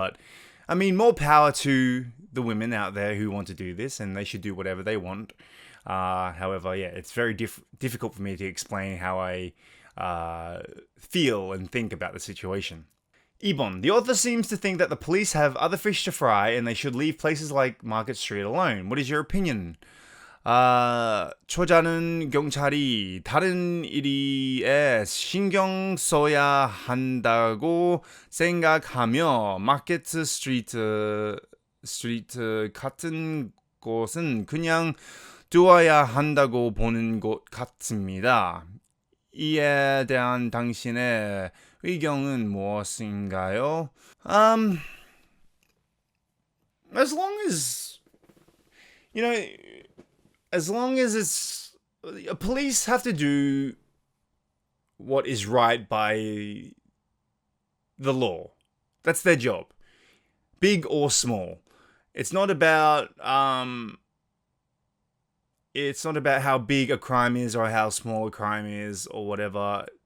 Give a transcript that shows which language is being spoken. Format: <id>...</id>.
<en>But I mean, more power to the women out there who want to do this, and they should do whatever they want. However, yeah, it's very difficult for me to explain how I feel and think about the situation.</en> <ko>2번.</ko> <en>The author seems to think that the police have other fish to fry and they should leave places like Market Street alone. What is your opinion?</en> <ko>초자는 경찰이 다른 일에 신경 써야 한다고 생각하며 마켓 스트리트 같은 곳은 그냥 두어야 한다고 보는 것 같습니다. 이에 대한 당신의 의견은 무엇인가요?</ko> <en>As long as, as long as it's, police have to do what is right by the law. That's their job, big or small. It's not about how big a crime is or how small a crime is or whatever.</en>